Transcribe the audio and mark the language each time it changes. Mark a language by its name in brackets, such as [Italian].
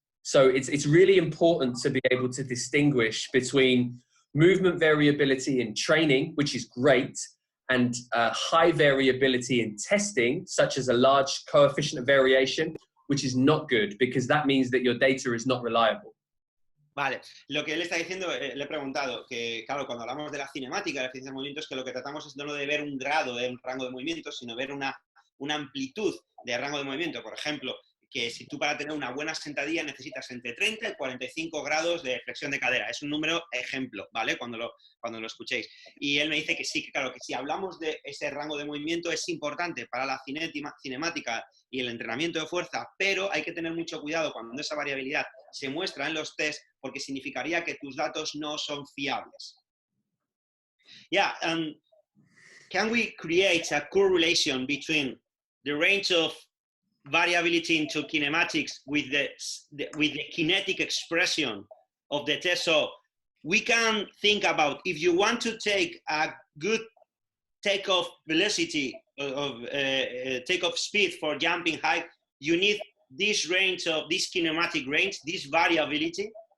[English] So it's really important to be able to distinguish between movement variability in training, which is great, and high variability in testing, such as a large coefficient of variation, which is not good, because that means that your data is not reliable. [Spanish] Vale, lo que él está diciendo, le he preguntado, que claro, cuando hablamos de la cinemática, de la eficiencia de movimiento, es que lo que tratamos es no de ver un grado de un rango de movimiento, sino ver una amplitud de rango de movimiento. Por ejemplo, que si tú para tener una buena sentadilla necesitas entre 30 y 45 grados de flexión de cadera. Es un número ejemplo, ¿vale? Cuando lo escuchéis. Y él me dice que sí, que claro, que si hablamos de ese rango de movimiento es importante para la cinemática y el entrenamiento de fuerza, pero hay que tener mucho cuidado cuando esa variabilidad se muestra en los test, porque significaría que tus datos no son fiables. [English] Yeah, can we create a correlation between the range of variability into kinematics with the kinetic expression of the test? So we can think about, if you want to take a good takeoff velocity of takeoff speed for jumping height, you need this range of this kinematic range, this variability.